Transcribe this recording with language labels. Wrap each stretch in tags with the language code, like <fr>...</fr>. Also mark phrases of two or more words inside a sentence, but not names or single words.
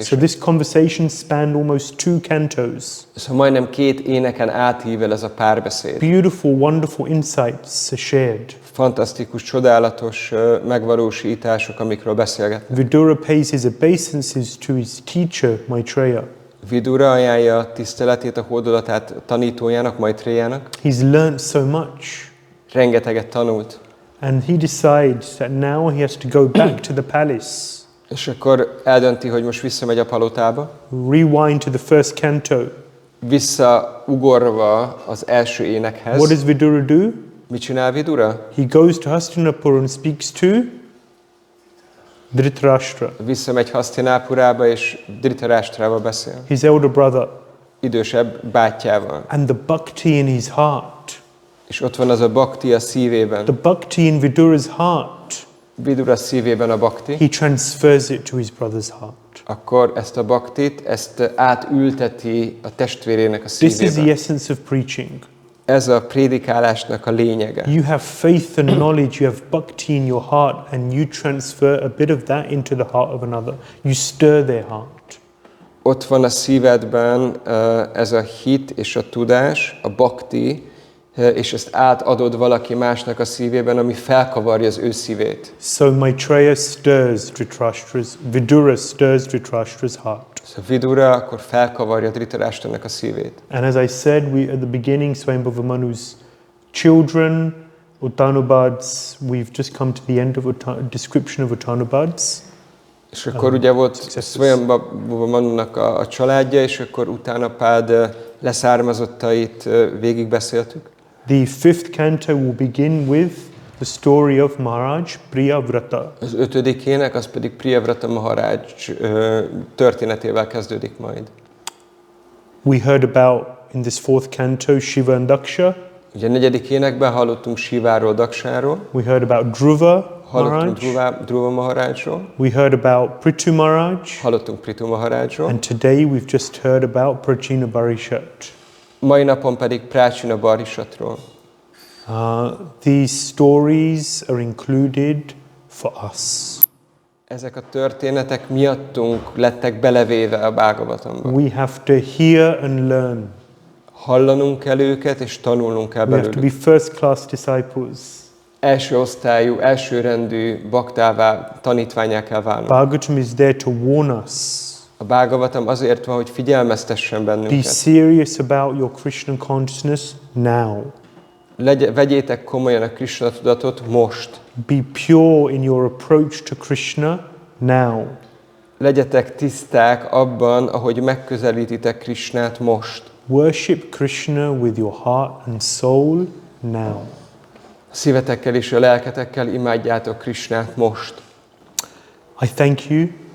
<en>So this conversation spanned almost 2 cantos.</en> <hu>Szóval majdnem 2 éneken átível ez a párbeszéd.</hu> <en>Beautiful, wonderful insights are shared.</en> <hu>Fantasztikus, csodálatos megvalósítások, amikről beszélgetnek.</hu> <en>Vidura pays his obeisances to his teacher, Maitreya.</en> <hu>Vidura ajánlja tiszteletét, a hódolatát tanítójának, Maitrejának.</hu> <en>He's learned so much.</en> <hu>Rengeteget tanult.</hu> <en>And he decides that now he has to go back to the palace.</en> <hu>És akkor eldönti, hogy most visszamegy a palotába.</hu> <en>Rewind to the first canto.</en> <hu>Visszaugorva az első énekhez.</hu> <en>What does Vidura do?</en> <hu>Mit csinál Vidura?</hu> <en>He goes to Hastinapur and speaks to Dhritarashtra,</en> <hu>Visszamegy Hasztinápurába és Dhritarashtrával beszél.</hu> <en>his elder brother.</en> <hu>Idősebb bátyjával.</hu> <en>And the bhakti in his heart.</en> <hu>És ott van az a bhakti a szívében.</hu> <en>The bhakti in Vidura's heart.</en> <hu>Vidura szívében a bhakti.</hu> <en>He transfers it to his brother's heart.</en> <hu>Akkor ezt a bhaktit, ezt átülteti a testvérének a</hu> <en>This is the</en> <hu>szívébe.</hu> <en>essence of preaching.</en> <hu>Ez a prédikálásnak a lényege.</hu> <en>You have faith and knowledge, you have bhakti in your heart, and you transfer a bit of that into the heart of another. You stir their heart.</en> <hu>Ott van a szívedben ez a hit és a tudás, a bhakti, és ezt átadod valaki másnak a szívében, ami felkavarja az ő szívét.</hu> <en>So Maitreya stirs Dhritarashtra's, Vidura stirs Dhritarashtra's heart.</en> <hu>Szóval Vidura akkor felkavarja Dhritarashtranak a szívét.</hu> <en>And as I said, we at the beginning, Swayambhava Manu's children, Uttanubads, we've just come to the end of description of Uttanubads.</en> <hu>És akkor ugye volt Swayambhava Manunak a családja, és akkor Uttanapád leszármazottait végigbeszéltük.</hu> <en>The fifth canto will begin with the story of Maharaj Priyavrata.</en> <hu>Az 5. ének, az pedig Priyavrata Maharaj történetével kezdődik majd.</hu> <en>We heard about, in this fourth canto, Shiva and Daksha.</en> <hu>Ugye a 4. énekben hallottunk Shiváról, Daksáról,</hu> <en>We heard about Dhruva</en> <hu>hallottunk</hu> <en>Maharaj.</en> <hu>Dhruva Maharajról,</hu> <en>We heard about Prithu Maharaj.</en> <hu>hallottunk Prithu Maharajról,</hu> <en>And today we've just heard about Prācīnabarhiṣat.</en> <hu>mai napon pedig Prācīnabarhiṣatról.</hu> <en>These stories are included for us.</en> <hu>Ezek a történetek miattunk lettek belevéve a Bhagavatamba.</hu> <en>We have to hear and learn.</en> <hu>Hallanunk kell őket, és tanulnunk kell</hu> <en>We have to be</en> <hu>belőlük.</hu> <en>first class disciples.</en> <hu>Első osztályú, elsőrendű baktává, tanítvánnyá kell válnunk.</hu> <en>Bhagavatam is there to warn us.</en> <hu>A Bhagavatam azért van, hogy figyelmeztessen</hu> <en>Be</en> <hu>bennünket.</hu> <en>serious about your Krishna consciousness now.</en> <hu>Vegyétek komolyan a Krishna tudatot most.</hu> <en>Be pure in your approach to Krishna now.</en> <hu>Legyetek tiszták abban, ahogy megközelítitek Krishnát most.</hu> <en>Worship Krishna with your heart and soul now.</en> <hu>A szívetekkel és a lelketekkel imádjátok Krishnát most.</hu> <en>I thank you. It's 1</en>